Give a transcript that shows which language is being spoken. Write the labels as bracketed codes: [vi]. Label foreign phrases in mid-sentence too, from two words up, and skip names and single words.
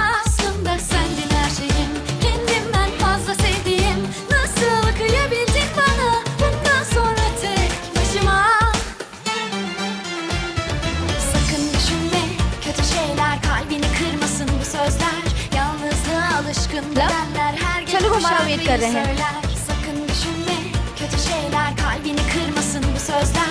[tr] Aslında sendin her şeyim, kendimden fazla sevdiğim. Nasıl kıyabildin bana bundan sonra tek başıma? Sakın düşünme kötü şeyler, kalbini kırmasın bu sözler. Yalnızlığa alışkın bedenler her gece [hi] चलो [tr] bu [hi] हमारा वेट कर [tr] şarkıyı [hi] रहे हैं। [tr] söyler. Sakın düşünme kötü şeyler, kalbini kırmasın bu sözler.